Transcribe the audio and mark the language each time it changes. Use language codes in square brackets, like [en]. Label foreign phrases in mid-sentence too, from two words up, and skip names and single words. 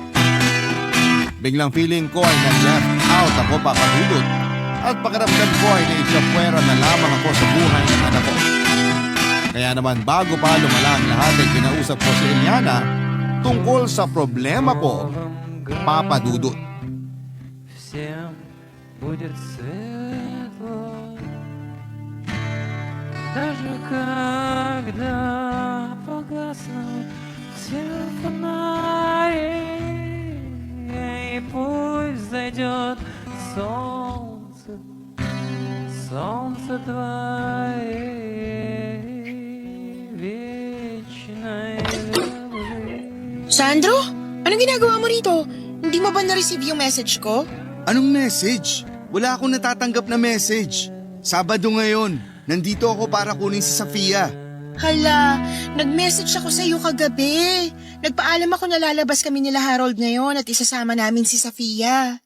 [tl] Biglang feeling ko ay nag- [en] left out [tl] ako, Papa Dudut, at pakiramdam ko ay naitsapwera na lamang ako sa buhay ng anak ko. Kaya naman bago pa lumala ang lahat ay kinausap ko si Eliana tungkol sa problema ko, Papa Dudut. [ru] всем будет светло, даже когда погаснут все фонари, и пусть зайдет солнце, солнце твоей вечной любви. [tl] Sandro? Anong ginagawa mo rito? Hindi mo ba na-receive yung message ko? Anong message? Wala akong natatanggap na message. Sabado ngayon. Nandito ako para kunin si Sofia. Hala, nag-message ako sa iyo kagabi. Nagpaalam ako na lalabas kami nila Harold ngayon at isasama namin si Sofia.